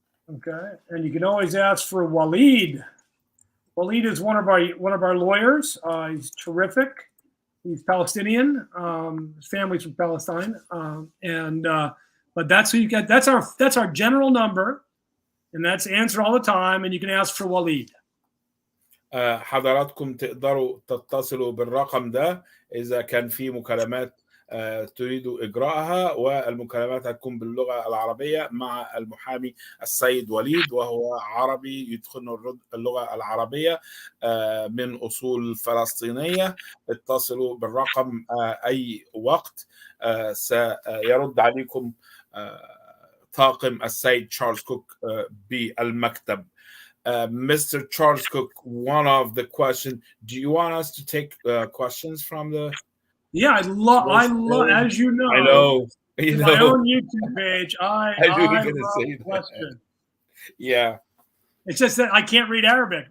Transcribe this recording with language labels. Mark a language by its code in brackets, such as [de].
[en] Okay, and you can always ask for Waleed. Waleed is one of our lawyers. He's terrific. He's Palestinian. His family's from Palestine, but that's who you get. That's our general number, and that's answered all the time. And you can ask for Waleed. [ar] حضراتكم تقدروا تتصلوا بالرقم ده إذا كان في مكالمات تريدوا إجراءها، والمكالمات هتكون باللغة العربية مع المحامي السيد وليد، وهو عربي يتقن اللغة العربية من أصول فلسطينية. اتصلوا بالرقم أي وقت سيرد عليكم طاقم السيد تشارلز كوك بالمكتب. [en] Mr. Charles Cook, one of the questions, do you want us to take questions from the... Yeah, I love, as you know, I know. My own YouTube page, I love questions. Yeah. It's just that I can't read Arabic.